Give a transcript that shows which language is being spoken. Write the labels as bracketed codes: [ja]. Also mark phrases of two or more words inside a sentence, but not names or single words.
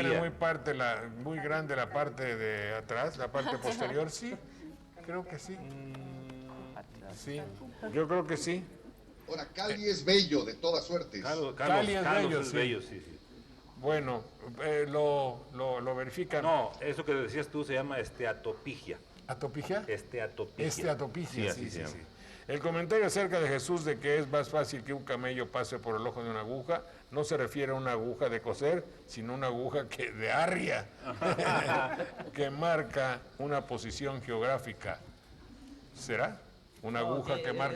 [es] tiene muy grande la parte de atrás, la parte posterior? Sí, creo que sí. Sí, yo creo que sí. Ahora, Cali es bello, de todas suertes. Cali es bello, es sí. bello, sí. Bueno, lo verifican. No, eso que decías tú se llama esteatopigia. ¿Atopigia? Esteatopigia. Esteatopigia, Sí, así se llama. El comentario acerca de Jesús de que es más fácil que un camello pase por el ojo de una aguja no se refiere a una aguja de coser, sino a una aguja de arria, que marca una posición geográfica. ¿Será? Una aguja que marca...